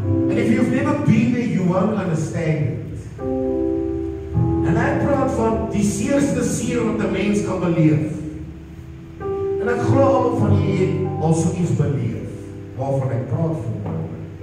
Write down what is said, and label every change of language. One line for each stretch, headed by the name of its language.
English: And if you've never been there, you won't understand it.
Afrikaans: En ek praat van die seerste seer wat 'n mens kan beleef. En ek glo al van julle het al so iets beleef waarvan ek praat vanmôre.